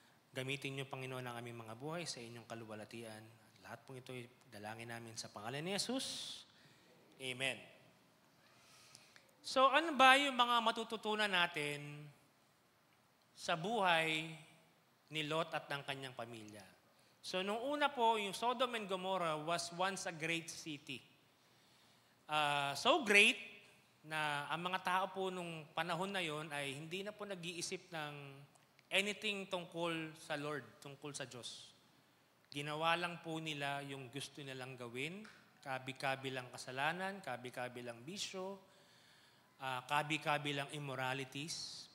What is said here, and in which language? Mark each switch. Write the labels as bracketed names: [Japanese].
[Filipino] Gamitin niyo, Panginoon, ang aming mga buhay sa inyong kaluwalhatian. Lahat po ito, dalangin namin sa pangalan ni Jesus. Amen. So, ano ba yung mga matututunan natin sa buhay ni Lot at ng kanyang pamilya? [English] So, [Filipino] nung una po, yung [English] Sodom and Gomorrah was once a great city. So great [Filipino] na ang mga tao po nung panahon na yon ay hindi na po nag-iisip ng anything tungkol sa Lord, tungkol sa Diyos. Ginawa lang po nila yung gusto nilang gawin, kabi-kabilang kasalanan, kabi-kabilang bisyo, kabi-kabilang immoralities.